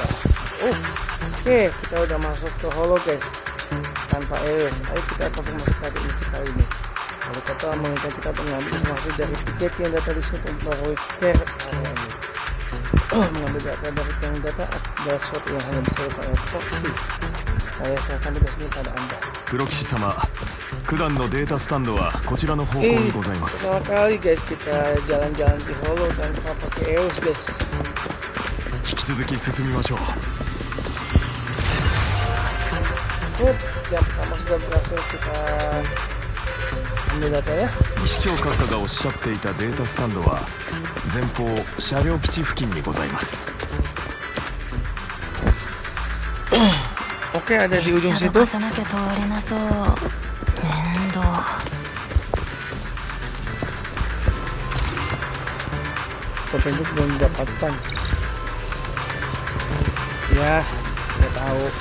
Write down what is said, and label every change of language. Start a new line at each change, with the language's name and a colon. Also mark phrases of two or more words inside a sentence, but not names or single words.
Indonesian: Oke, kita udah masuk ke Hollow guys tanpa EOS. Ayo kita konfirmasi tadi misi kali ini. Wali kota menginginkan kita mengambil informasi dari tiket yang data di sini untuk memperoleh
English: care area
Indonesian: ini. Mengambil data dari tiang data adalah sesuatu yang hanya bisa dilakukan oleh proxy. Saya serahkan tugas ini pada Anda.
Japanese: 黒騎士様、九段のデータスタンドはこちらの方向にございます。
Indonesian: Pertama kali guys kita jalan-jalan di Hollow tanpa pakai EOS guys.
Japanese: 引き続き進みましょう。
Indonesian: Yang pertama sudah berhasil kita ambil data ya.
Japanese: 市長閣下がおっしゃっていたデータスタンドは前方車両基地付近にございます。
Indonesian: Oke, ada di ujung situ. Petunjuk belum didapatkan. Ya, nggak tahu.